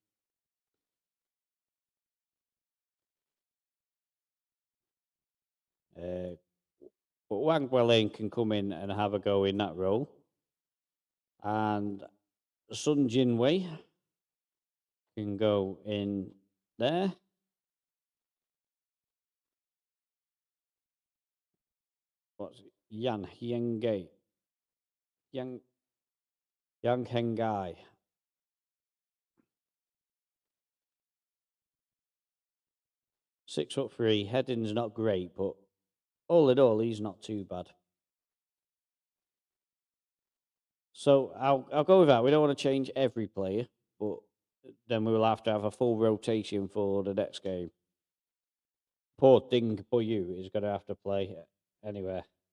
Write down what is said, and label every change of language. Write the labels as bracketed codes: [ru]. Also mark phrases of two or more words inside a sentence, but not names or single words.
[en] But Wang Welin can come in and have a go in that role. And Sun Jinwei can go in there. What's it? Yan Hengai. Yang Hengai. 6'3", heading's not great, but all in all, he's not too bad. So I'll go with that. We don't want to change every player, but then we will have to have a full rotation for the next game. Poor Ding Boyu is going to have to play anywhere.